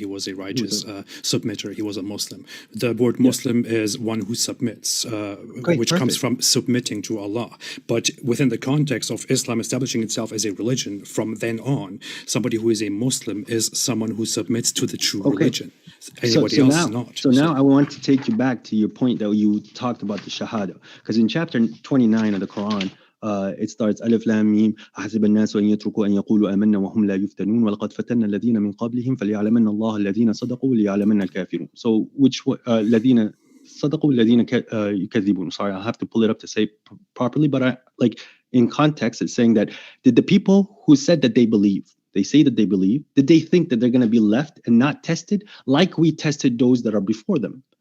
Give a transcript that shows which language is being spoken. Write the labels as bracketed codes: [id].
[en] He was a righteous submitter. He was a Muslim. The word Muslim is one who submits, which comes from submitting to Allah. But within the context of Islam establishing itself as a religion, from then on, somebody who is a Muslim is someone who submits to the true religion. Anybody else is not. So now I want to take you back to your point that you talked about the Shahada. Because in chapter 29 of the Quran, it starts Alif Lam Mim [ar] أحسب الناس أن يتركوا أن يقولوا آمنا وهم لا يفتنون ولقد فتنا الذين من قبلهم فليعلمن الله الذين صدقوا وليعلمن الكافرون. [en] So which [ar] الذين صدقوا الذين يكذبون. [en] Sorry, I'll have to pull it up to say properly, but in context, it's saying that did the people who said that they say that they believe, did they think that they're going to be left and not tested like we tested those that are before them?